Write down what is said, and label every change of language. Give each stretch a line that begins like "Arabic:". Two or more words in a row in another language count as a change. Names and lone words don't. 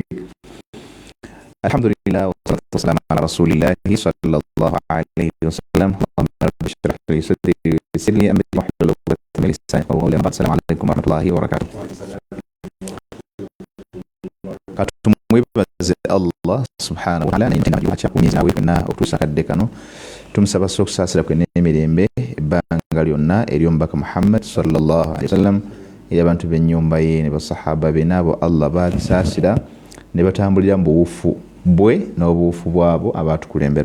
Arabic: الحمد لله والصلاة والسلام على رسول الله صلى الله عليه وسلم. اللهم رب اشرح لي صدري ويسر لي أمري واحلل عقدة من لساني يفقهوا قولي. السلام عليكم ورحمة الله وبركاته.
Ganda: Katumwebaze Allah
Arabic: سبحانه وتعالى
Ganda: n'entenga kyakumiza nawe fenna okutusakadde kano tumusaba okusaasira kwe n'emirembe ebbanga lyonna ery'omubaka Muhammad
Arabic: صلى الله عليه وسلم
Ganda: era abantu b'ennyumba ye ne basahaba be n'abo Allah baalisaasira ne batambulira mu buwufu bwe n'obuwufu bwabo abaatukulembera.